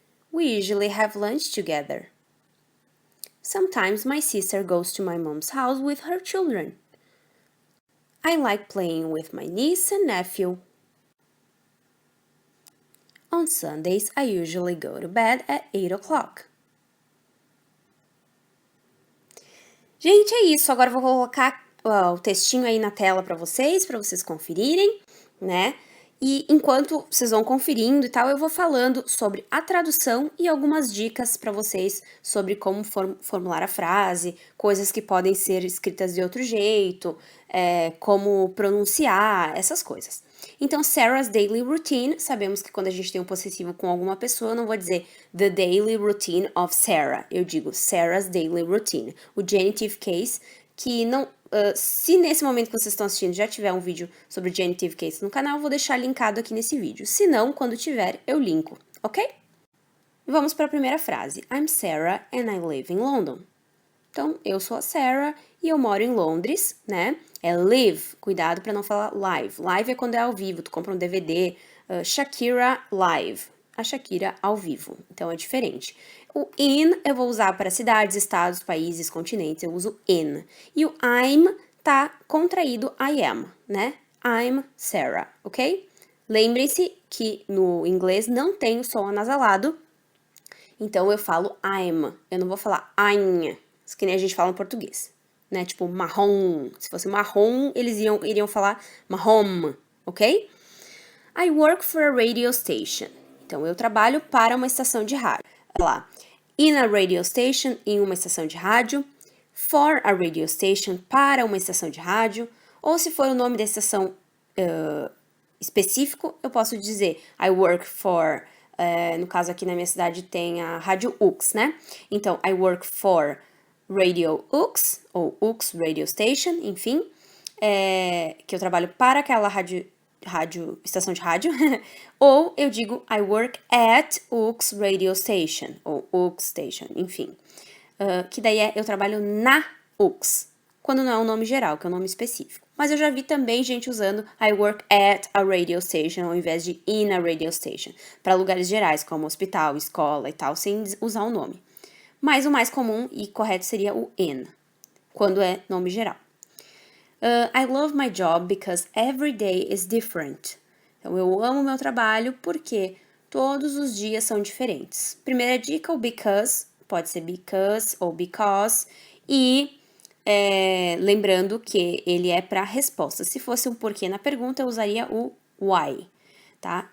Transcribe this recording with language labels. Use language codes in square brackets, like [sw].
[en] We usually have lunch together. Sometimes my sister goes to my mom's house with her children. I like playing with my niece and nephew. On Sundays, I usually go to bed at 8 o'clock. [pt] Gente, é isso. Agora eu vou colocar o textinho aí na tela para vocês conferirem, né? E enquanto vocês vão conferindo e tal, eu vou falando sobre a tradução e algumas dicas para vocês sobre como formular a frase, coisas que podem ser escritas de outro jeito, como pronunciar, essas coisas. Então, Sarah's daily routine, sabemos que quando a gente tem um possessivo com alguma pessoa, eu não vou dizer [en] the daily routine of Sarah, [pt] eu digo [en] Sarah's daily routine. [pt] O genitive case, que não... se nesse momento que vocês estão assistindo já tiver um vídeo sobre genitive case no canal, eu vou deixar linkado aqui nesse vídeo. Se não, quando tiver, eu linko, ok? Vamos para a primeira frase. [en] I'm Sarah and I live in London. [pt] Então, eu sou a Sarah e eu moro em Londres, né? É live, cuidado para não falar live. Live é quando é ao vivo, tu compra um DVD, Shakira live, a Shakira ao vivo, então é diferente. O in eu vou usar para cidades, estados, países, continentes, eu uso in. E o I'm tá contraído I am, né? [en] I'm Sarah, ok? [pt] Lembrem-se que no inglês não tem o som anasalado, então eu falo I'm, eu não vou falar I'm, que nem a gente fala em português, né? Tipo marrom, se fosse marrom, eles iriam falar marrom, ok? [en] I work for a radio station. [pt] Então, eu trabalho para uma estação de rádio. Olha lá. [en] In a radio station, [pt] em uma estação de rádio. [en] For a radio station, [pt] para uma estação de rádio. Ou se for o nome da estação específico, eu posso dizer [en] I work for... [pt] no caso aqui na minha cidade tem a Rádio UX, né? Então, [en] I work for Radio UX, [pt] ou UX Radio Station, enfim. Que eu trabalho para aquela estação de rádio, ou eu digo [en] I work at UX Radio Station, [pt] ou UX Station, enfim. Que daí eu trabalho na UX, quando não é um nome geral, que é um nome específico. Mas eu já vi também gente usando [en] I work at a radio station, [pt] ao invés de [en] in a radio station, [pt] para lugares gerais, como hospital, escola e tal, sem usar o nome. Mas o mais comum e correto seria o in, quando é nome geral. [en] I love my job because every day is different. [pt] Então, eu amo meu trabalho porque todos os dias são diferentes. Primeira dica, o because, pode ser because ou because. E lembrando que ele é para resposta. Se fosse um porquê na pergunta, eu usaria o why, tá?